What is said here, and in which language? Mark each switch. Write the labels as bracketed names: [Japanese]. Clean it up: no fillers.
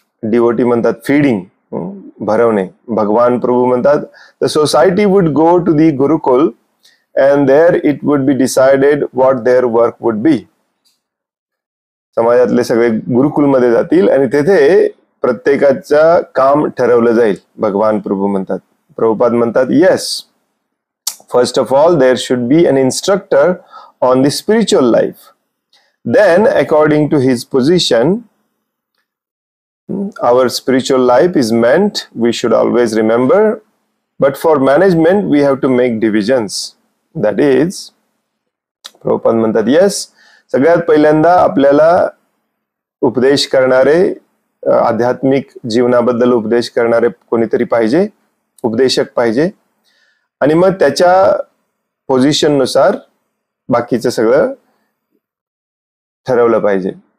[Marathi] Devotee म्हणतात feeding, भरवणे. भगवान प्रभू म्हणतात, [English] The society would go to the gurukul and there it would be decided what their work would be. [Marathi] समाजातले सगळे गुरुकुलमध्ये जातील आणि तेथे प्रत्येकाचं काम ठरवलं जाईल. भगवान प्रभू म्हणतात. प्रभुपाद म्हणतात, [English] Yes, first of all there should be an instructor on the spiritual life. Then, according to his position, our spiritual life is meant, we should always remember. But for management, we have to make divisions. That is, [Marathi] Prabhupada म्हणतात, yes, सगळ्यात पहिल्यांदा आपल्याला उपदेश करणारे, आध्यात्मिक जीवनाबद्दल उपदेश करणारे कोणीतरी पाहिजे, उपदेशक पाहिजे. आणि मग त्याच्या पोझिशन नुसार बाकीचं सगळं ठरवलं पाहिजे.